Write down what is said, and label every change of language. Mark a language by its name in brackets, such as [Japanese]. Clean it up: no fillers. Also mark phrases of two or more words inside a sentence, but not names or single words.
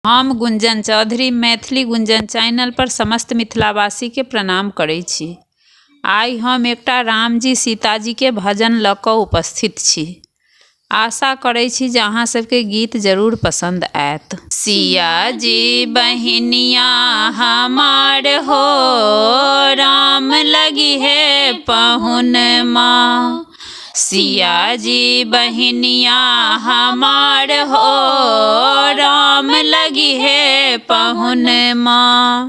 [Maithili] हम गुंजन चौधरी मैथिली गुंजन चैनल पर समस्त मिथिलावासी के प्रणाम करै छी। आइ हम एकटा रामजी सीताजी के भजन लऽ कऽ उपस्थित छी। आशा करै छी जे अहाँ सबके गीत जरूर पसंद आयत। सिया जी बहिनिया हमार हो, राम लगी है पहुन माँ। सिया जी बहिनिया हमार हो, राम लगी है पहुन माँ।